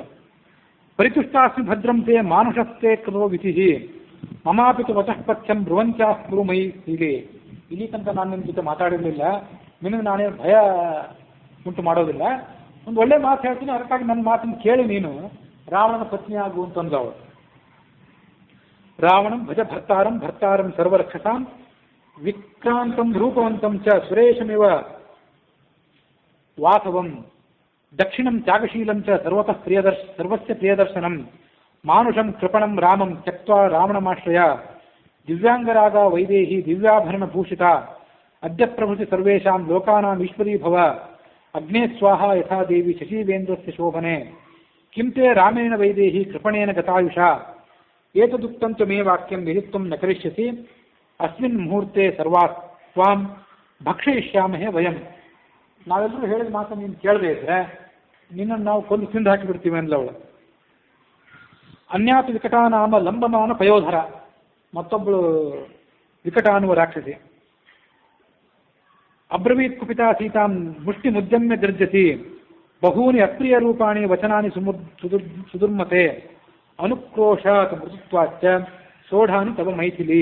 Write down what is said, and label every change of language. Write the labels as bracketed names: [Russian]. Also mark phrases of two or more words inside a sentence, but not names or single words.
[Sanskrit] ಪರಿತುಷ್ಟಾಸ್ಮಿ ಭದ್ರಂ ತೇ ಮಾನುಷಸ್ತೆ ಕೃತೋ ವಿಧಿ ಮಮಾಪಿತು ವಚಃಪಥ್ಯಂ ಬ್ರುವಂಚಾಸ್ಪುರು ಮೈ ಹೀಗೆ. [Kannada] ಇಲ್ಲಿ ತನಕ ನಾನು ನಿಮ್ಮ ಜೊತೆ ಮಾತಾಡಿರಲಿಲ್ಲ, ನಿನಗೆ ನಾನೇ ಭಯ ಉಂಟು ಮಾಡೋದಿಲ್ಲ, ಒಂದು ಒಳ್ಳೆ ಮಾತು ಹೇಳ್ತೀನಿ, ಅದಕ್ಕಾಗಿ ನನ್ನ ಮಾತನ್ನು ಕೇಳಿ ನೀನು ರಾವಣನ ಪತ್ನಿ ಆಗು ಅಂತಂದವಳು. [Sanskrit] ರಾವಣಂ ಭಜ ಭರ್ತಾರಂ ಸರ್ವರಕ್ಷಸಾಂ ವಿಕ್ರಾಂತಂ ರೂಪವಂತಂ ಚ ಸುರೇಶಮಿವ ವಾಸವಂ ದಕ್ಷಿಣಂ ತ್ಯಾಗಶೀಲಂ ಚ ಸರ್ವಸ್ಯ ಪ್ರಿಯದರ್ಶನಂ ಮಾನುಷಂ ಕೃಪಣಂ ರಾಮಂ ತ್ಯಕ್ತ್ವಾ ರಾವಣಮಾಶ್ರಯ ದಿವ್ಯಾಂಗರಾಗ ವೈದೇಹಿ ದಿವ್ಯಾಭರಣ ಭೂಷಿತ ಅದ್ಯ ಪ್ರಭೃತಿ ಸರ್ವೇಷಾಂ ಲೋಕಾನಾಂ ಈಶ್ವರೀ ಭವ ಅಗ್ನೇ ಸ್ವಾಹ ಯಥಾ ದೇವಿ ಶಶೀವೇಂದ್ರಸ್ಯ ಶೋಭನೆ ಕಿಂ ತೇ ರಾಮೇಣ ವೈದೇಹಿ ಕೃಪಣೇನ ಗತಾಯುಷ ಏತದುಕ್ತಂ ಮೇ ವಾಕ್ಯಂ ವಿಹಿತ್ವಂ ನ ಕರಿಷ್ಯಸಿ ಅಸ್ಮಿನ್ ಮುಹೂರ್ತೆ ಸರ್ವಾ ತ್ವಾಂ ಭಕ್ಷಯಿಷ್ಯಾಮಹೇ ವಯಂ. [Kannada] ನಾವೆಲ್ಲರೂ ಹೇಳಿದ ಮಾತನ್ನು ನೀನು ಕೇಳದೇ ಇದ್ರೆ ನಿನ್ನನ್ನು ನಾವು ಕೊಂದು ತಿಂದು ಹಾಕಿಬಿಡ್ತೀವಿ ಅಂದ್ಲ ಅವಳು. [Sanskrit] ಅನ್ಯಾತ ವಿಕಟಾನಾಮ ಲಂಬಮಾನ ಪಯೋಧರ, [Kannada] ಮತ್ತೊಬ್ಬಳು ವಿಕಟ ಅನ್ನುವ ರಾಕ್ಷಸಿ. [Sanskrit] ಅಬ್ರವೀತ್ ಕುಪಿತಾ ಸೀತಾಂ ಮುಷ್ಟಿ ಮುದ್ಯಮ್ಯ ಗರ್ಜತಿ ಬಹೂನಿ ಅಪ್ರಿಯ ರೂಪಾಣಿ ವಚನಾನಿ ಸುದುರ್ಮತೆ ಅನುಕ್ರೋಶಾತ್ ಮೃದುತ್ವಾಚ ಸೋಢಾನಿ ತವ ಮೈಥಿಲಿ.